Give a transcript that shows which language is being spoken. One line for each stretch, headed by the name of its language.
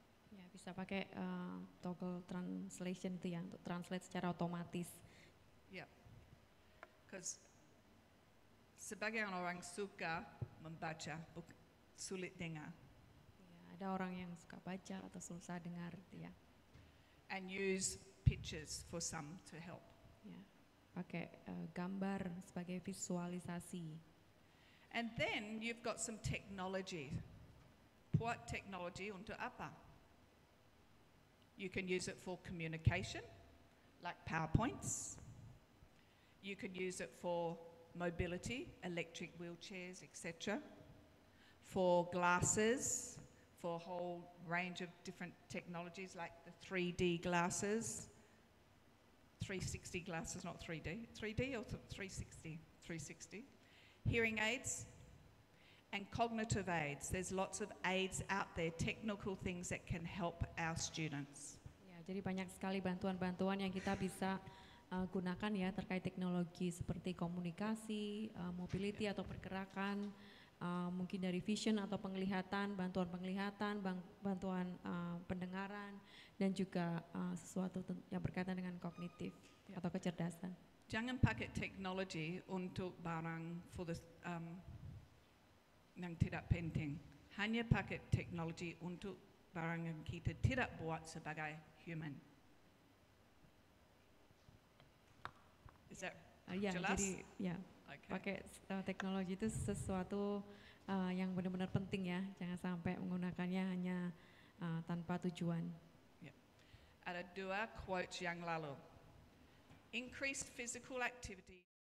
Indonesian: Ya, bisa pakai toggle translation itu ya untuk translate secara otomatis.
English: Yeah, because
Indonesian: sebagian orang suka membaca, sulit dengar. Ya, ada orang yang suka baca atau susah dengar gitu ya.
English: And use pictures for some to help.
Indonesian: Ya, pakai gambar sebagai visualisasi.
English: And then you've got some technology.
Indonesian: Buat technology untuk apa?
English: You can use it for communication, like PowerPoints. You can use it for mobility, electric wheelchairs, etc. For glasses, for a whole range of different technologies like the 3D glasses. 360 glasses, not 3D. 3D or 360? 360. Hearing aids and cognitive aids. There's lots of aids out there, technical things that can help our students.
Indonesian: Ya, jadi banyak sekali bantuan-bantuan yang kita bisa gunakan ya terkait teknologi seperti komunikasi, mobility atau pergerakan, mungkin dari vision atau penglihatan, bantuan penglihatan, bantuan pendengaran, dan juga sesuatu yang berkaitan dengan kognitif atau kecerdasan. Jangan pakai teknologi untuk barang
English: for the
Indonesian: yang tidak penting. Hanya pakai teknologi untuk barang yang kita tidak buat sebagai human.
English: Is that Ya,
Indonesian: jelas? jadi ya Okay. pakai teknologi itu sesuatu yang benar-benar penting ya. Jangan sampai menggunakannya hanya tanpa tujuan. Ada dua quote yang lalu.
English: Increased physical activity.